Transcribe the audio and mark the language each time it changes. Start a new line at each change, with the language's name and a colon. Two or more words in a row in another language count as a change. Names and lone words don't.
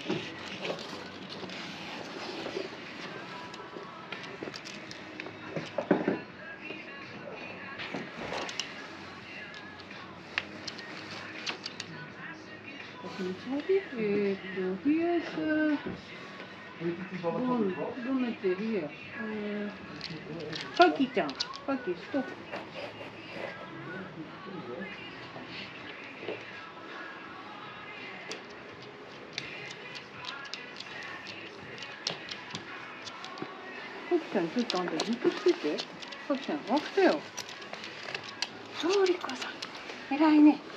Dutch: Hier is bonnetje hier. Kaki-chan. Kaki, stop.
Japanese: Kaki-chan, ちょっとあんたじっとしてて。Kaki-chan、起きたよ。そう、リコさん。偉いね。